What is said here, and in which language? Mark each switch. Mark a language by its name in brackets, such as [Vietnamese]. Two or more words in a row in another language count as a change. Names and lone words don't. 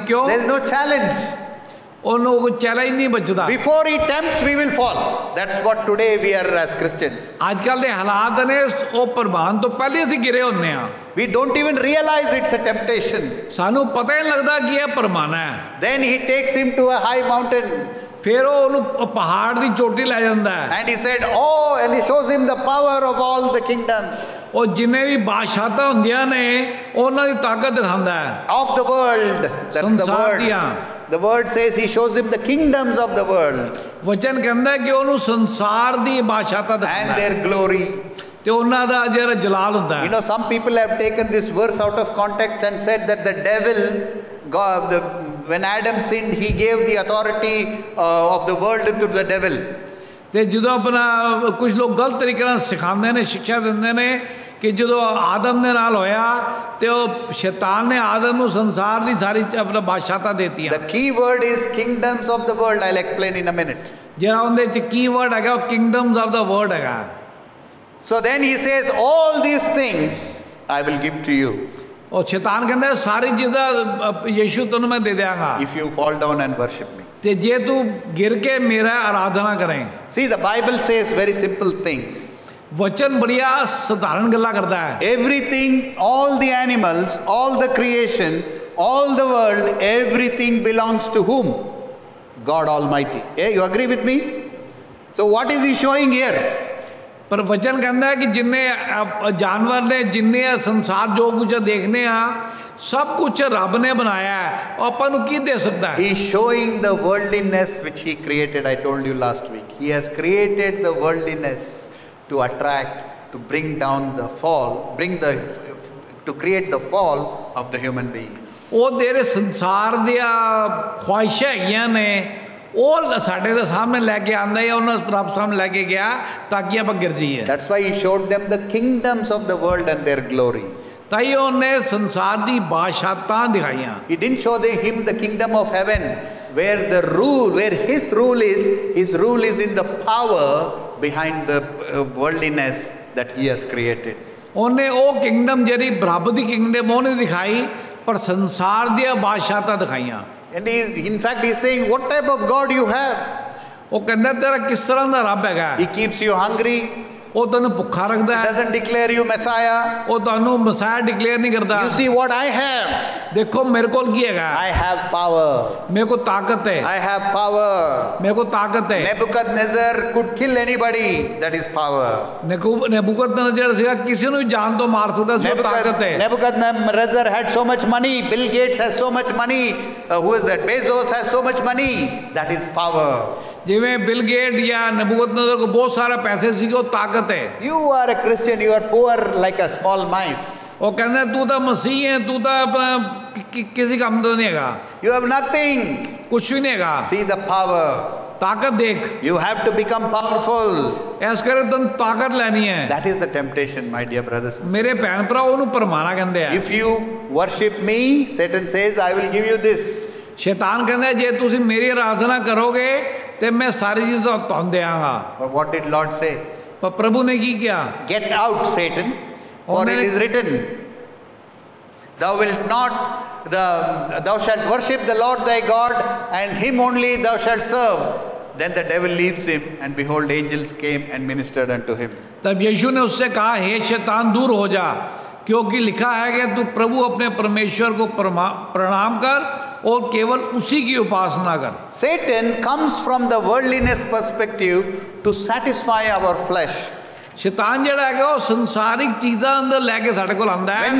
[Punjabi] ਕਿਉਂ? [English] There is no challenge. [Punjabi] ਉਹਨੂੰ ਕੋਈ ਚੈਲੰਜ ਨਹੀਂ ਬਚਦਾ। [English] Before he tempts, we will fall. That's what today we are as Christians. [Punjabi] ਅੱਜ ਕੱਲ੍ਹ ਦੇ ਹਾਲਾਤ ਨੇ ਉਹ ਪ੍ਰਵਾਨ ਤੋਂ ਪਹਿਲੇ ਅਸੀਂ ਗਿਰੇ ਹੁੰਦੇ ਹਾਂ। [English] We don't even realize it's a temptation. [Punjabi] ਸਾਨੂੰ ਪਤਾ ਹੀ ਨਹੀਂ ਲੱਗਦਾ ਕਿ ਇਹ ਪਰਵਾਨਾ ਹੈ। [English] Then he takes him to a high mountain. [Punjabi] ਫਿਰ ਉਹ ਉਹਨੂੰ ਪਹਾੜ ਦੀ ਚੋਟੀ ਲੈ ਜਾਂਦਾ ਹੈ। [English] And he said, oh, and he shows him the power of all the kingdoms. [Punjabi] ਉਹ ਜਿੰਨੇ ਵੀ ਬਾਦਸ਼ਾਹਾਂ ਹੁੰਦੀਆਂ ਨੇ ਉਹਨਾਂ ਦੀ ਤਾਕਤ ਦਿਖਾਉਂਦਾ ਹੈ। [English] Of the world. That's the word. The word says he shows him the kingdoms of the world. [Punjabi] ਵਚਨ ਕਹਿੰਦਾ ਕਿ ਉਹਨੂੰ ਸੰਸਾਰ ਦੀ ਬਾਦਸ਼ਾਹਤਾ ਦਿਖਾਉਂਦਾ ਹੈ। [English] And their glory. [Punjabi] ਤੇ ਉਹਨਾਂ ਦਾ ਜਿਹੜਾ ਜਲਾਲ ਹੁੰਦਾ ਹੈ। [English] You know, some people have taken this verse out of context and said that the devil, when Adam sinned, he gave the authority of the world to the devil. [Punjabi] ਤੇ ਜਦੋਂ ਆਪਣਾ ਕੁਝ ਲੋਕ ਗਲਤ ਤਰੀਕੇ ਨਾਲ ਸਿਖਾਉਂਦੇ ਨੇ, ਸਿੱਖਿਆ ਦਿੰਦੇ ਨੇ ਕਿ ਜਦੋਂ ਆਦਮ ਦੇ ਨਾਲ ਹੋਇਆ ਤੇ ਉਹ ਸ਼ੈਤਾਨ ਨੇ ਆਦਮ ਨੂੰ ਸੰਸਾਰ ਦੀ ਸਾਰੀ ਆਪਣਾ ਬਾਦਸ਼ਾਹਤਾ ਦੇਤੀਆਂ। [English] The key word is kingdoms of the world. I'll explain in a minute. [Punjabi] ਜਿਹੜਾ ਉਹਦੇ ਚ [English] key word [Punjabi] ਹੈਗਾ ਉਹ [English] kingdoms of the word [Punjabi] ਹੈਗਾ। [English] So then he says, all these things I will give to you. [Punjabi] ਉਹ ਸ਼ੈਤਾਨ ਕਹਿੰਦਾ ਸਾਰੀ ਚੀਜ਼ਾਂ ਯਿਸੂ ਤੈਨੂੰ ਮੈਂ ਦੇ ਦਿਆਂਗਾ। [English] If you fall down and worship me. [Punjabi] ਤੇ ਜੇ ਤੂੰ ਗਿਰ ਕੇ ਮੇਰਾ ਆਰਾਧਨਾ ਕਰੇ। [English] See, the Bible says very simple things. [Punjabi] ਵਚਨ ਬੜੀਆਂ ਸਧਾਰਨ ਗੱਲਾਂ ਕਰਦਾ ਹੈ। [English] Everything, all the animals, all the creation, all the world, everything belongs to whom? God Almighty. Hey, you agree with me? So what is he showing here? [Punjabi] ਪਰ ਵਚਨ ਕਹਿੰਦਾ ਹੈ ਕਿ ਜਿੰਨੇ ਜਾਨਵਰ ਨੇ, ਜਿੰਨੇ ਸੰਸਾਰ ਜੋ ਕੁਝ ਦੇਖਨੇ ਆ ਸਭ ਕੁਝ ਰੱਬ ਨੇ ਬਣਾਇਆ ਹੈ। ਉਹ ਆਪਾਂ ਨੂੰ ਕੀ ਦੇ ਸਕਦਾ ਹੈ? [English] He is showing the worldliness which he created. I told you last week. He has created the worldliness to attract, to bring down the fall, to create the fall of the human beings. [Punjabi] ਉਹ ਜਿਹੜੇ ਸੰਸਾਰ ਦੀਆਂ ਖੁਆਇਸ਼ਾਂ ਹੈਗੀਆਂ ਨੇ ਉਹ ਸਾਡੇ ਦੇ ਸਾਹਮਣੇ ਲੈ ਕੇ ਆਂਦਾ ਹੈ, ਉਹਨਾਂ ਰੱਬ ਸਾਹਮਣੇ ਲੈ ਕੇ ਗਿਆ ਤਾਂ ਕਿ ਆਪਾਂ ਗਿਰ ਜਾਈਏ। [English] That's why he showed them the kingdoms of the world and their glory. [Punjabi] ਤਾਈ ਉਹਨੇ ਸੰਸਾਰ ਦੀ ਬਾਦਸ਼ਾਹਤਾਂ ਦਿਖਾਈਆਂ। [English] He didn't show him the kingdom of heaven where his rule is in the power behind the worldliness that he has created. [Punjabi] ਉਹਨੇ ਉਹ ਕਿੰਗਡਮ ਜਿਹੜੀ ਰੱਬ ਦੀ ਕਿੰਗਡਮ ਉਹਨੇ ਦਿਖਾਈ ਪਰ ਸੰਸਾਰ ਦੀਆਂ ਬਾਦਸ਼ਾਹਤਾਂ ਦਿਖਾਈਆਂ। [English] And in fact he is saying, what type of God you have? [Punjabi] ਉਹ ਕਹਿੰਦਾ ਤੇਰਾ ਕਿਸ ਤਰ੍ਹਾਂ ਦਾ ਰੱਬ ਹੈਗਾ? [English] He keeps you hungry. [Punjabi] ਉਹ ਤੁਹਾਨੂੰ ਭੁੱਖਾ ਰੱਖਦਾ [English] It [Punjabi] ਹੈ, [English] doesn't declare you Messiah. [Punjabi] ਉਹ ਤੁਹਾਨੂੰ [English] Messiah declare [Punjabi] ਨਹੀਂ ਕਰਦਾ। [English] You see what I have. [Punjabi] ਦੇਖੋ ਮੇਰੇ ਕੋਲ ਕੀ ਹੈਗਾ, [English] I have power. [Punjabi] ਮੇਰੇ ਕੋਲ ਤਾਕਤ ਹੈ, [English] I have power. [Punjabi] ਮੇਰੇ ਕੋਲ ਤਾਕਤ ਹੈ। [English] Nebuchadnezzar could kill anybody. That is power. [Punjabi] ਨਬੂਕਦਨੇਜ਼ਰ ਜਿਹੜਾ ਸੀਗਾ ਕਿਸੇ ਨੂੰ ਵੀ ਜਾਨ ਤੋਂ ਮਾਰ ਸਕਦਾ ਸੀ, ਉਹ ਤਾਕਤ ਹੈ। [English] Nebuchadnezzar had so much money. Bill Gates has so much money. Who is that? Bezos has so much money. That is power. [Punjabi] ਜਿਵੇਂ ਬਿਲ ਗੇਟ ਜਾਂ ਨਬੂਕਦਨੇਜ਼ਰ ਕੋਲ ਬਹੁਤ ਸਾਰਾ ਪੈਸੇ ਸੀਗੇ, ਉਹ ਤਾਕਤ ਹੈ। [English] You are a Christian. You are poor like a small mice. [Punjabi] ਉਹ ਕਹਿੰਦਾ ਤੂੰ ਤਾਂ ਮਸੀਹ ਹੈ, ਤੂੰ ਤਾਂ ਆਪਣਾ ਕਿਸੇ ਕੰਮ ਦਾ ਨਹੀਂ ਹੈਗਾ, [English] You have nothing. [Punjabi] ਕੁਛ ਵੀ ਨਹੀਂ ਹੈਗਾ। [English] See the power. [Punjabi] ਤਾਕਤ ਦੇਖ, [English] You have to become powerful. [Punjabi] ਇਸ ਕਰਕੇ ਤੈਨੂੰ ਤਾਕਤ ਲੈਣੀ ਹੈ। [English] That is the temptation, my dear brothers and sisters. [Punjabi] ਮੇਰੇ ਭੈਣ ਭਰਾ ਉਹਨੂੰ ਪਰਮਾਣਾ ਕਹਿੰਦੇ ਆ। [English] If you worship me, Satan says, I will give you this. [Punjabi] ਸ਼ੈਤਾਨ ਕਹਿੰਦਾ ਜੇ ਤੁਸੀਂ ਮੇਰੀ ਆਰਾਧਨਾ ਕਰੋਗੇ ਤੇ ਮੈਂ ਸਾਰੀ ਚੀਜ਼ ਤੁਹਾਨੂੰ ਦਿਆਂਗਾ। [English] But what did Lord say? [Punjabi] ਪਰ ਪ੍ਰਭੂ ਨੇ ਕੀ ਕਿਹਾ? [English] Get out, Satan, for it is written, thou shalt worship the Lord thy God, and him only thou shalt serve. Then the devil leaves him, and behold, angels came and ministered unto him. [Hindi] तब यीशु ने उससे कहा, हे शैतान दूर हो जा, क्योंकि लिखा है कि तू प्रभु अपने परमेश्वर को प्रणाम कर और केवल उसी की उपासना कर। [English] Satan comes from the worldliness perspective to satisfy our flesh. [Punjabi] शैतान ਜਿਹੜਾ ਹੈਗਾ ਉਹ ਸੰਸਾਰਿਕ ਚੀਜ਼ਾਂ ਅੰਦਰ ਲੈ ਕੇ ਸਾਡੇ ਕੋਲ ਆਉਂਦਾ ਹੈ।